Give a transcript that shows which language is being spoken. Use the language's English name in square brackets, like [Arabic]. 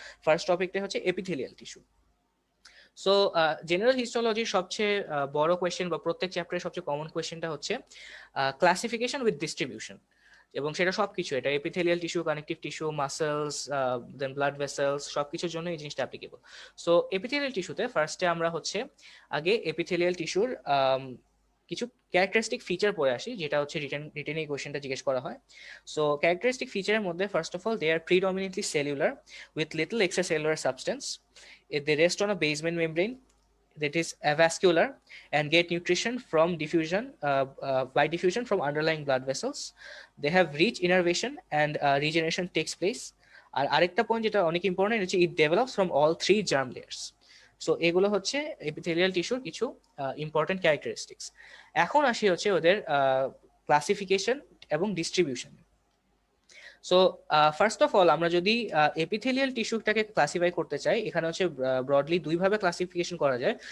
[Bangla] First টপিকটা হচ্ছে epithelial tissue. So general হিস্টোলজির সবচেয়ে বড় কোয়েশ্চেন বা প্রত্যেক চ্যাপ্টারের সবচেয়ে কমন কোয়েশ্চেনটা হচ্ছে [English] classification with distribution, [Bangla] এবং সেটা সবকিছু, এটা epithelial tissue, connective tissue, muscles, দেন ব্লাড ভেসেলস, সবকিছুর জন্য এই জিনিসটা অ্যাপ্লিকেবল। সো এপিথেলিয়াল টিস্যুতে ফার্স্টে আমরা হচ্ছে আগে এপিথেলিয়াল টিস্যুর কিছু ক্যারেক্টারিস্টিক ফিচার পড়ে আসি, যেটা হচ্ছে রিটেন এই কোয়েশ্চেনটা জিজ্ঞেস করা হয়। [English] so [Bangla] ক্যারেক্টারিস্টিক ফিচারের মধ্যে [English] First of all they are predominantly cellular with little extracellular substance, they rest on a basement membrane that is avascular and get nutrition from diffusion by diffusion from underlying blood vessels. They have rich innervation and regeneration takes place. [Bangla] আর আরেকটা point যেটা অনেক important হচ্ছে [English] it develops from all three germ layers. [Bangla] So এগুলো হচ্ছে epithelial টিস্যুর কিছু important characteristics. এখন আসি হচ্ছে ওদের ক্লাসিফিকেশন এবং distribution. So first of all আমরা যদি এপিথেলিয়াল টিস্যুটাকে ক্লাসিফাই করতে চাই, এখানে হচ্ছে ব্রডলি দুইভাবে ক্লাসিফিকেশন করা যায়।